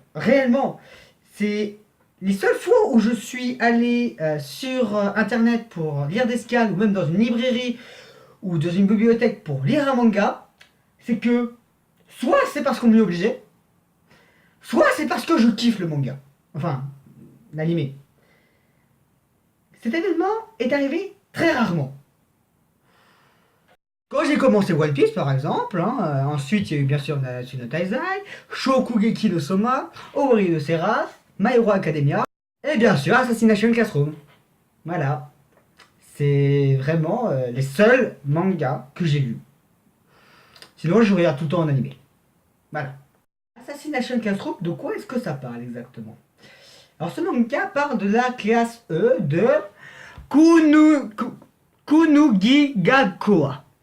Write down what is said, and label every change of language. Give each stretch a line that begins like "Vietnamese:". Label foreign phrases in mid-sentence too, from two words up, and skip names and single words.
French: Réellement, c'est les seules fois où je suis allé sur internet pour lire des scans ou même dans une librairie ou dans une bibliothèque pour lire un manga, c'est que soit c'est parce qu'on m'y obligé, soit c'est parce que je kiffe le manga. Enfin, l'animé. Cet événement est arrivé très rarement. Quand j'ai commencé One Piece par exemple, ensuite il y a eu bien sûr Nanatsu no Taizai, Shokugeki no Soma, Ori no Seraph, My Hero Academia, et bien sûr Assassination Classroom. Voilà. C'est vraiment les seuls mangas que j'ai lus. Sinon je regarde tout le temps en animé. Voilà. Assassination Classroom, de quoi est-ce que ça parle exactement? Alors ce manga parle de la classe E de Kunugigakoa.